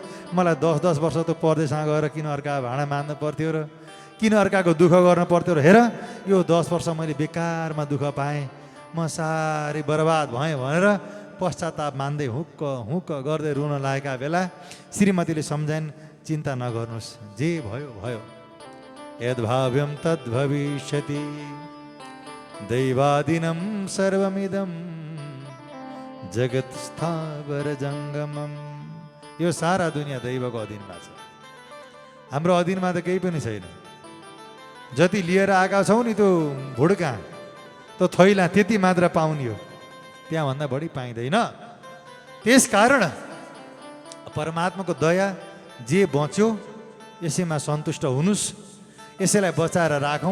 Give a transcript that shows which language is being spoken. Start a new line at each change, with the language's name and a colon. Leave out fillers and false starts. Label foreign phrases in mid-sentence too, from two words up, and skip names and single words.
Nepali: मलाई 10-10 वर्ष त परदेशमा गएर किन अर्का भाँडा मान्नु पर्थ्यो र किन अर्काको दुःख गर्न पर्थ्यो र हेर यो 10 वर्ष मैले बेकारमा दुःख पाएँ, म साह्रै बर्बाद भएँ भनेर पश्चाताप मान्दै हुक्क हुक्क गर्दै रुन लागेका बेला श्रीमतीले सम्झाइन्, चिन्ता नगर्नुहोस्, जे भयो भयो,
Sanskrit: यद्भाव्यं तद्भविष्यति, दैवादिनं सर्वमिदं जगत स्थावर जङ्गमम।
Nepali: यो सारा दुनियाँ दैवको अधीनमा छ, हाम्रो अधीनमा त केही पनि छैन। जति लिएर आएका छौँ नि त्यो भुड्का, त्यो थैला, त्यति मात्र पाउने हो, त्यहाँभन्दा बढी पाइँदैन। त्यस कारण परमात्माको दया, जे बच्यो यसैमा सन्तुष्ट हुनुस्, यसैलाई बचाएर राखौँ।